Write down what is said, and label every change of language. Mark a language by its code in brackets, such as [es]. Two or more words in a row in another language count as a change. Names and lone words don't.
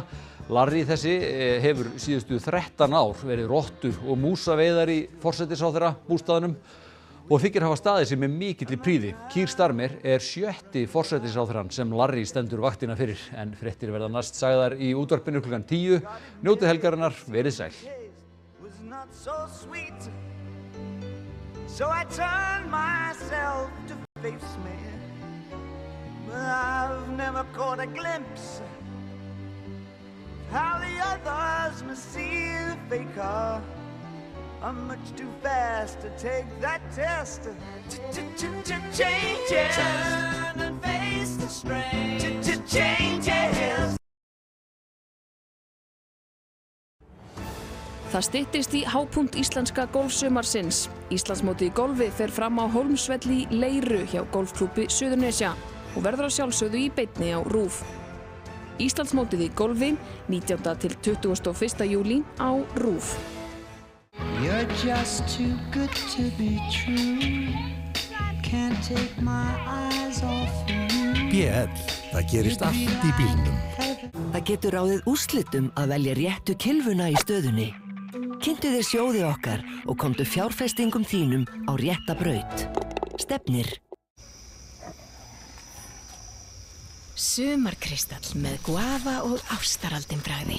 [is] Larry þessi hefur síðustu 13 ár verið rottur og músaveiðar í forsætisráðherra bústaðnum og þykir hafa staðið sig með mikilli prýði. Keir Starmer 7. forsætisráðherrann sem Larry stendur vaktina fyrir, en fréttir verða næst sagðar í útvarpinu klukkan 10. Njótið helgarinnar, verið sæl. [en] So I turn myself to face me, but I've never caught a glimpse how the others must see the faker. I'm much too fast to take that test. Changes. Turn and face the strain. Changes. [is] Það styttist í hápunkt íslenska golfsumarsins. Íslandsmótið í golfi fer fram á Hólmsvelli í Leiru hjá golfklúbbi Suðurnesja og verður að sjálfsögðu í beinni á RÚV. Íslandsmótið í golfi 19. til 21. júlí á RÚV. [en] You're just too good to be true. Can't take my eyes off you. [is] BL, það gerist allt í bílnum. Það getur ráðið úrslitum að velja réttu kylfuna í stöðunni. Kynntu þér sjóði okkar og komdu fjárfestingum þínum á rétta braut. Stefnir. Sumarkristall með guava og ástaraldin bragði.